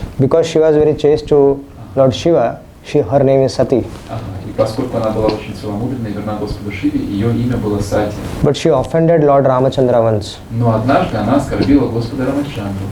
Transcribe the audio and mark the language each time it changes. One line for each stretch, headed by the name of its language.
English: Because she was very chaste to Lord Shiva, her name is Sati.
Russian: И поскольку она была очень целомудренной и верна Господу Шиве, ее имя было Сати.
English: But she offended Lord Ramachandra once.
Russian: Но однажды она оскорбила Господа Рамачандру.